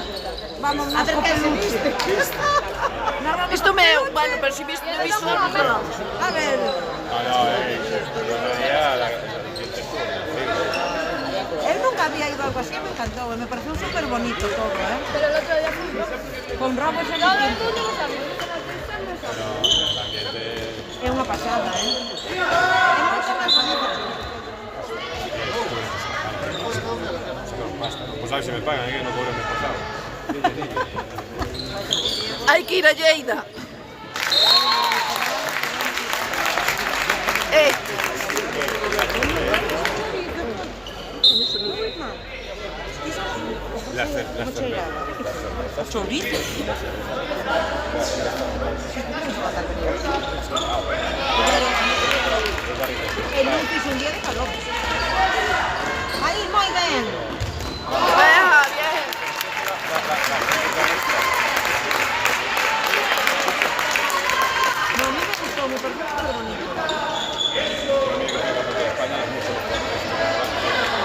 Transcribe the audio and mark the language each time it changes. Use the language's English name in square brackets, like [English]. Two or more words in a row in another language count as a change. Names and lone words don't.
[Spanish] Vamos A ver que se viste. [Galician] Isto me... Bueno, pero si visto... [Spanish] A ver. [Galician] Eu nunca había ido a algo así, me encantou, me pareceu súper bonito todo, [Spanish] Pero el otro día fuimos. Con robos en Todo el el mundo lo sabe. [Galician] É unha pasada, É moito máis bonito. [Spanish] Pues a ver si me pagan, que no cobro el mes pasado. [Galician] Hai que ir a Lleida. [Spanish] Las cervezas. Chorizo. [Galician] E non fixo un día de calor. Aí, moi ben. [Spanish] Venga, bien. [Galician] No, a mí me gustou, me pareceu súper bonito. [Spanish] España es mucho mejor.